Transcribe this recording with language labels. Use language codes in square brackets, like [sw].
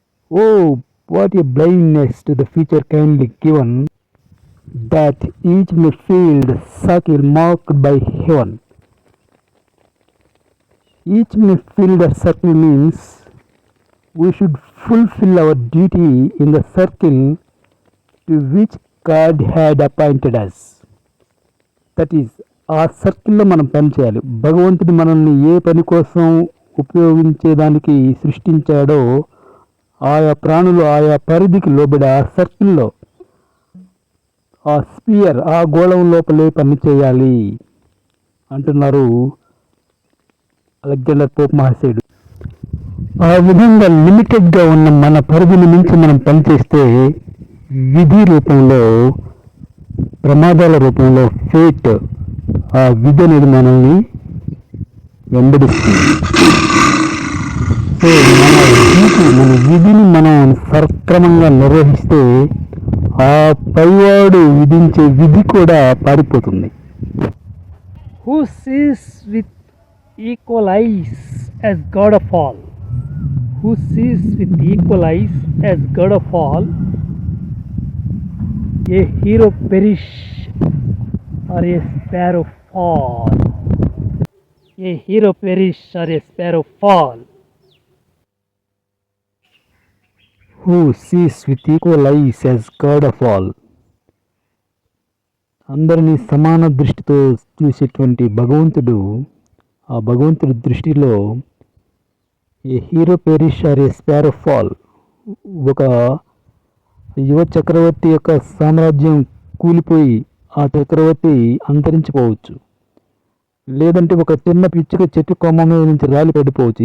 [en] Oh, what a blindness to the future kindly given, that each may field circle marked by heaven. Each may field a circle means we should fulfill our duty in the circle to which God had appointed us. That is [te] ఆ సర్కిల్లో మనం పని చేయాలి. భగవంతుడు మనల్ని ఏ పని కోసం ఉపయోగించేదానికి సృష్టించాడో ఆయా ప్రాణులు ఆయా పరిధికి లోబడి ఆ సర్కిల్లో ఆ స్పియర్ ఆ గోళం లోపలే పని చేయాలి అంటున్నారు అలెగ్జాండర్ పోప్ మహాశయుడు. ఆ విధంగా లిమిటెడ్గా ఉన్న మన పరిధిని మించి మనం పనిచేస్తే విధి రూపంలో ప్రమాదాల రూపంలో ఫేట్ ఆ విధి అనేది మనల్ని వెంబడిస్తుంది. సో మన విధిని మనం సక్రమంగా నిర్వహిస్తే ఆ పైవాడు విధించే విధి కూడా పారిపోతుంది. [en] Who sees with equal eyes as God of all? Who sees with equal eyes as God of all? A hero perish or a sparrow fall. A hero perish or a sparrow fall. Who sees with equal eyes as God of all? [te] అందరినీ సమాన దృష్టితో చూసేటువంటి భగవంతుడు, ఆ భగవంతుడి దృష్టిలో [en] a hero perish or a sparrow fall, [te] ఒక యువ చక్రవర్తి యొక్క సామ్రాజ్యం కూలిపోయి ఆ చక్రవర్తి అంతరించిపోవచ్చు, లేదంటే ఒక చిన్న పిచ్చుక చెట్టు కొమ్మ మీద నుంచి రాలి పడిపోవచ్చు.